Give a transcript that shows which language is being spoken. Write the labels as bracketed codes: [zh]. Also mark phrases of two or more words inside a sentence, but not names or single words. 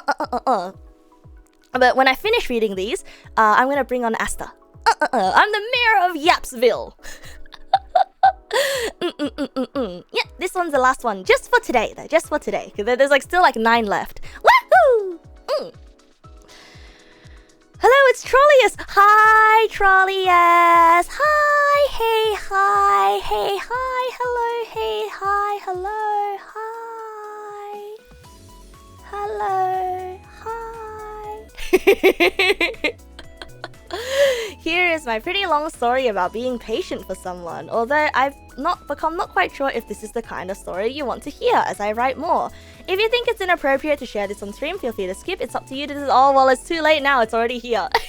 [en] But when I finish reading these, I'm gonna bring on Asta. I'm the mayor of Yapsville. Yeah, this one's the last one, just for today, though. Just for today, because there's like still like 9 left. Woohoo! Hello, it's Trollius. Hi, Trollius. Hi, hey, hi, hey, hi, hello, hey, hi, hello, hi, hi. Here is my pretty long story about being patient for someone, although I've not quite sure if this is the kind of story you want to hear as I write more. If you think it's inappropriate to share this on stream, feel free to skip. It's up to you to do. Oh, well, it's too late now. It's already here.